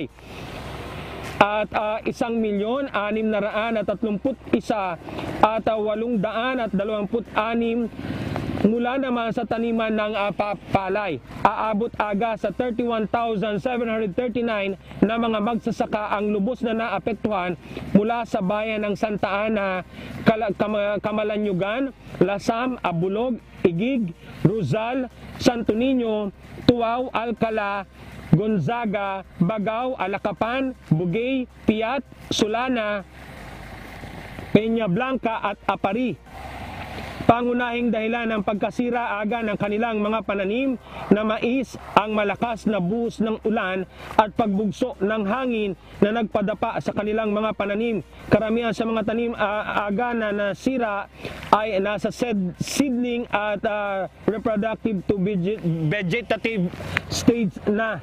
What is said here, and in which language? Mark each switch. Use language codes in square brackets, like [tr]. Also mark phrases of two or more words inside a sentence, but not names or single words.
[tl] At 1,631,826 at 826 mula naman sa taniman ng palay. Aabot sa 31,739 na mga magsasaka ang lubos na naapektuhan mula sa bayan ng Santa Ana, Camalanyugan, Lasam, Abulog, Igig, Ruzal, Santo Niño, Tuaw, Alcala, Gonzaga, Bagao, Alakapan, Bugay, Piat, Sulana, Peña Blanca at Apari. Pangunahing dahilan ng pagkasira ng kanilang mga pananim na mais ang malakas na buhos ng ulan at pagbugso ng hangin na nagpadapa sa kanilang mga pananim. Karamihan sa mga tanim na nasira ay nasa seedling at [en] reproductive to vegetative stage [tl] na.